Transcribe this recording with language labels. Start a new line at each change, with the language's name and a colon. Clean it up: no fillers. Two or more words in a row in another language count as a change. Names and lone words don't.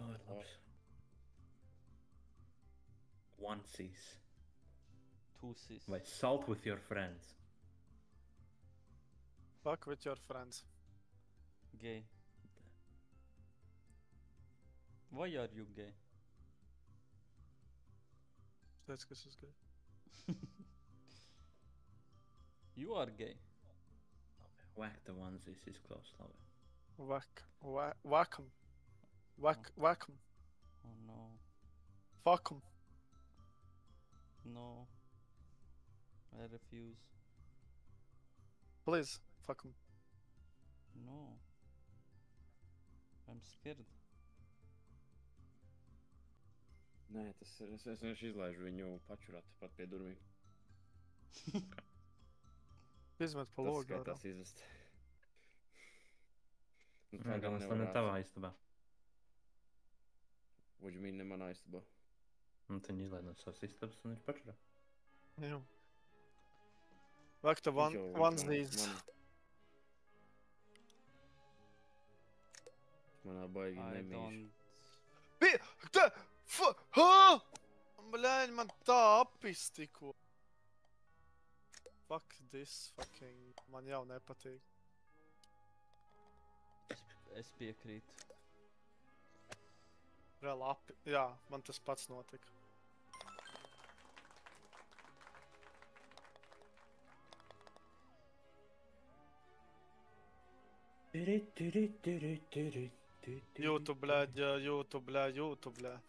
English: Onesies.
Latvian: Tūsis.
English: Vai salt with your friends. Fuck with your friends. Gay. Why are you gay?
Latvian: Teicu, ka es esmu gay.
English: You are gay. Whack the onesies is close, labi. Whack 'em. Whack 'em. Oh no. Fuck 'em. No. I refuse. Please, fuck 'em. No. I'm scared.
Latvian: Nē, tas ir. Es vienkārši izlaižu viņu pačurāt pat pie durvīm. Izmet pa Tas logu. skaitās izvest. Nē, galvenais, lai ne tavā istabā.
English: What do you mean,
Latvian: ne manā istabā? Un tad viņi izlaid no savas istabas un viņš pačurā. Jā.
English: Whack the onesies.
Latvian: Manā baigi
English: I
Latvian: nemīšu.
English: don't...
Latvian: Bļaļ, man tā apis tikko.
English: Fuck this fucking...
Latvian: Man jau nepatīk. Es piekrītu. Reāli api... Jā, man tas pats notika. Jūtu, bļaļ, jūtu, bļaļ, jūtu, bļaļ.